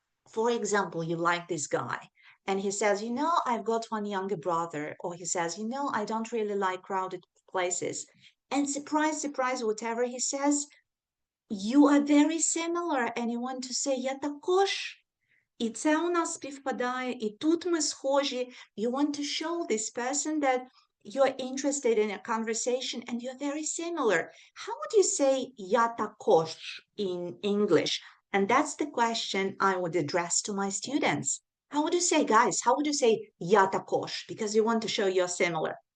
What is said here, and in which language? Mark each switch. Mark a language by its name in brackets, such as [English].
[English] For example, you like this guy and he says, I've got one younger brother, or he says, I don't really like crowded places. And surprise, surprise, whatever he says, you are very similar, and you want to say [Ukrainian] я також. І це у нас співпадає, і тут ми схожі. [English] You want to show this person that you're interested in a conversation and you're very similar. How would you say [Ukrainian] я також [English] in English? And that's the question I would address to my students. How would you say, guys, how would you say [Ukrainian] я також? [English] Because you want to show you're similar.